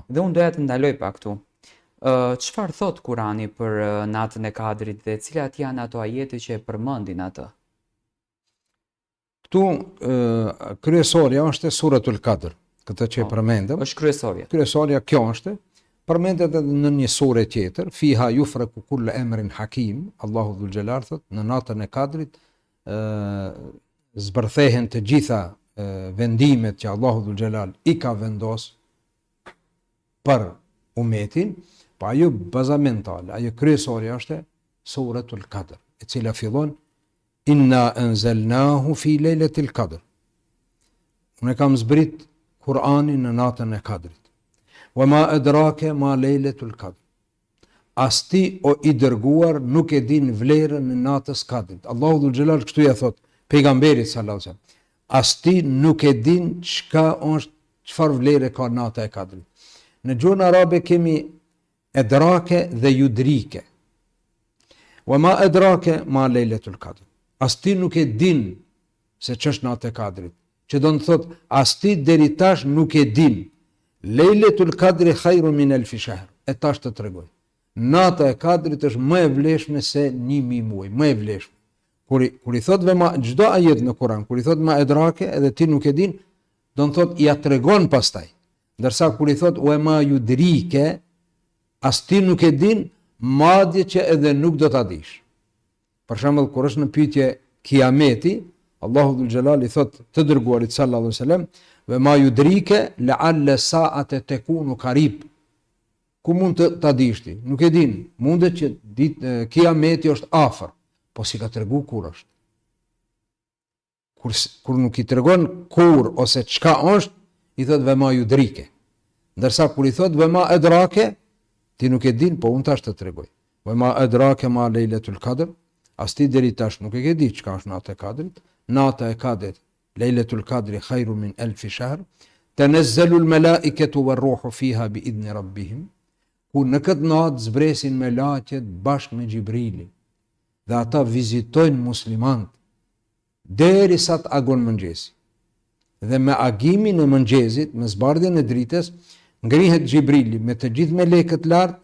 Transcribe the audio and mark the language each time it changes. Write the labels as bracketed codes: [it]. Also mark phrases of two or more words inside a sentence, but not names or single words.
[sq] Dhe unë doja të ndaloj pak këtu. Çfarë thot Kur'ani për natën e Kadrit dhe cilat janë ato ajete që e përmendin atë? Këtu kryesorja është Suratul Kadr, këtë që e përmendëm. Është kryesorja. Kryesorja kjo është, përmendet edhe në një sure tjetër, [ar] فيها يفرق كل أمر حكيم, [sq] Allahu [ar] ذو الجلال [sq] thot, në natën e Kadrit zbërthehen të gjitha vendimet që Allahu dhul Gjelal i ka vendos për umetin, pa ajo bazamentale, ajo kryesorja është Suratul Kadr, e cila fillon [ar] إنا أنزلناه في ليلة القدر. [sq] Unë kam zbrit Kur'anin në natën e Kadrit. [ar] وما أدراك ما ليلة القدر. [sq] As ti o i dërguar nuk e din vlerën në natës Kadrit. Allahu [ar] ذو الجلال [sq] kështu ja thot pejgamberit [ar] صلى الله عليه وسلم. [sq] As ti nuk e din çfarë vlerë ka nata e Kadrit. Në gjuhën arabe kemi edrake dhe yudrike. [ar] وما أدراك ما ليلة القدر. [sq] As ti nuk e din se ç'është nata e Kadrit. Që do të thot, as ti deri tash nuk e din. [ar] ليلة القدر خير من ألف شهر. [sq] E tash të tregoj. Nata e Kadrit është më e vlefshme se 1000 muaj, më e vlefshme. Kur i thot vema çdo ajet në Kur'an, kur i thot [ar] ما أدراك [sq] edhe ti nuk e din, do të thot ja tregon pastaj. Ndërsa kur i thot [ar] وما يدريك, [sq] as ti nuk e din, madje që edhe nuk do ta dish. Për shembull, kur është në pyetje kiameti, Allahu [ar] ذو الجلال [sq] i thot të dërguarit [ar] صلى الله عليه وسلم, وما يدريك لعل الساعة تكون قريبا. [sq] Ku mund të ta dish ti? Nuk e din. Mundet që kiameti është afër, po si ka tregu kur është. Kur nuk i tregon kur ose çka është, i thot [ar] وما يدريك. [sq] Ndërsa kur i thot [ar] وما أدراك, [sq] ti nuk e din, po unë tash të tregoj. [ar] وما أدراك ما ليلة القدر. [sq] As ti deri tash nuk e ke di çka është nata e Kadrit. Nata e Kadrit, [ar] ليلة القدر خير من ألف شهر. تنزل الملائكة والروح فيها بإذن ربهم. [sq] Ku në këtë natë zbresin melaqet bashkë me Gjibrilin. Dhe ata vizitojnë muslimanët derisa të agon mëngjesi. Dhe me agimin e mëngjesit, me zbardhjen e dritës, ngrihet Gjibrili me të gjithë melekët lart.